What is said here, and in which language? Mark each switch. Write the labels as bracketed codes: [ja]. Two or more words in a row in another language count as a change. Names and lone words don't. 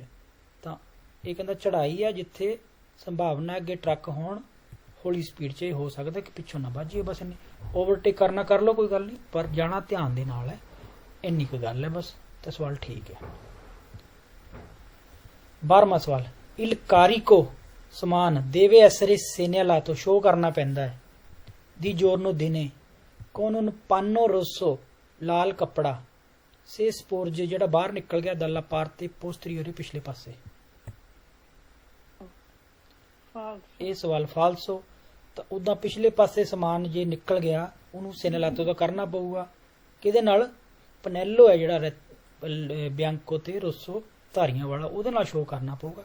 [pa] ਤਾਂ ਇਹ ਕਹਿੰਦਾ ਚੜਾਈ ਆ ਜਿੱਥੇ ਸੰਭਾਵਨਾ ਅੱਗੇ ਟਰੱਕ ਹੋਣ, ਹੌਲੀ ਸਪੀਡ 'ਚ ਹੋ ਸਕਦਾ ਕਿ ਪਿੱਛੋਂ ਨਾ ਵੱਜੀਏ। ਬਸ ਇੰਨੀ ਓਵਰਟੇਕ ਕਰਨਾ ਕਰ ਲਓ, ਕੋਈ ਗੱਲ ਨਹੀਂ, ਪਰ ਜਾਣਾ ਧਿਆਨ ਦੇ ਨਾਲ ਹੈ, ਇੰਨੀ ਕੋਈ ਗੱਲ ਹੈ ਬਸ। ਤਾਂ ਸਵਾਲ ਠੀਕ ਹੈ। 12ਵਾਂ ਸਵਾਲ, [it] il carico ਸਮਾਨ deve essere segnalato, [pa] ਸ਼ੋ ਕਰਨਾ ਪੈਂਦਾ ਹੈ, [it] di giorno ਦਿਨੇ, con un panno rosso, [pa] ਲਾਲ ਕੱਪੜਾ, [it] se sporge [pa] ਜਿਹੜਾ ਬਾਹਰ ਨਿਕਲ ਗਿਆ [it] dalla parte posteriore, [pa] ਪਿਛਲੇ ਪਾਸੇ। ਇਹ ਸਵਾਲ ਫਾਲਸੋ। ਤਾਂ ਉਦਾਂ ਪਿਛਲੇ ਪਾਸੇ ਸਮਾਨ ਜੇ ਨਿਕਲ ਗਿਆ ਉਹਨੂੰ ਸੈਨਲਾਤੋ ਦਾ ਕਰਨਾ ਪਊਗਾ, ਕਿਹਦੇ ਨਾਲ? ਪਨੈਲੋ ਹੈ ਜਿਹੜਾ ਬਿਆੰਕੋ ਤੇ ਰੋਸੋ ਧਾਰੀਆਂ ਵਾਲਾ, ਉਹਦੇ ਨਾਲ ਸ਼ੋਅ ਕਰਨਾ ਪਊਗਾ।